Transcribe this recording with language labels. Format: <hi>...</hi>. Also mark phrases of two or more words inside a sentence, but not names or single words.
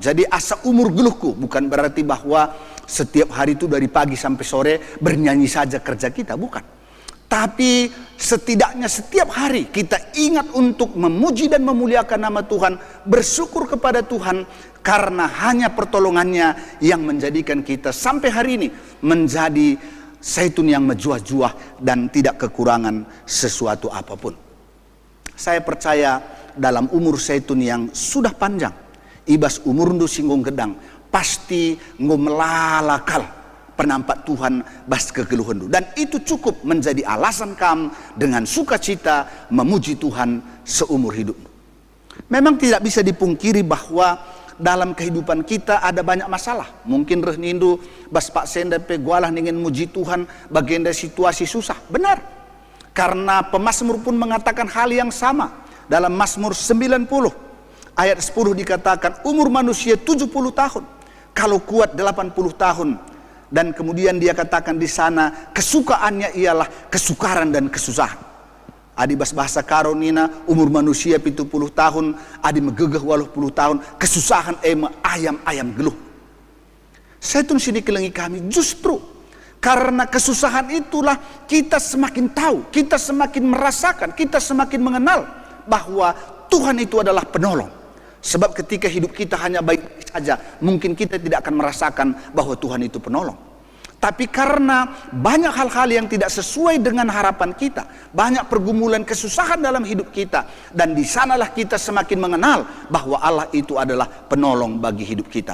<id>Jadi</id> <btx>asa umur geluhku</btx> <id>bukan berarti bahwa setiap hari itu dari pagi sampai sore bernyanyi saja kerja kita, bukan. Tapi setidaknya setiap hari kita ingat untuk memuji dan memuliakan nama Tuhan, bersyukur kepada Tuhan karena hanya pertolongannya yang menjadikan kita sampai hari ini menjadi Zaitun yang menjuah-juah dan tidak kekurangan sesuatu apapun. Saya percaya dalam umur Zaitun yang sudah panjang,</id> <btx>ibas umur ndu singgung gedang, pasti ngomelalakal penampak Tuhan bas kegeluhan.</btx> <id>Dan itu cukup menjadi alasan kamu dengan sukacita memuji Tuhan seumur hidup. Memang tidak bisa dipungkiri bahwa dalam kehidupan kita ada banyak masalah. Mungkin</id> <btx>rehnindu bas pak senda pegualah</btx> <id>ingin muji Tuhan bagian dari situasi susah. Benar. Karena pemazmur pun mengatakan hal yang sama. Dalam Mazmur 90 ayat 10 dikatakan umur manusia 70 tahun. Kalau kuat 80 tahun. Dan kemudian dia katakan di sana kesukaannya ialah kesukaran dan kesusahan.</id> <btx>Adi bahasa karonina</btx> <id>umur manusia 70 tahun,</id> <btx>adi megegeh 80 tahun, kesusahan ayam geluh.</btx> <id>Zaitun</id> <btx>sini kelengi kami</btx> <id>justru karena kesusahan itulah kita semakin tahu, kita semakin merasakan, kita semakin mengenal bahwa Tuhan itu adalah penolong. Sebab ketika hidup kita hanya baik saja, mungkin kita tidak akan merasakan bahwa Tuhan itu penolong. Tapi karena banyak hal-hal yang tidak sesuai dengan harapan kita, banyak pergumulan kesusahan dalam hidup kita, dan di sanalah kita semakin mengenal bahwa Allah itu adalah penolong bagi hidup kita.</id>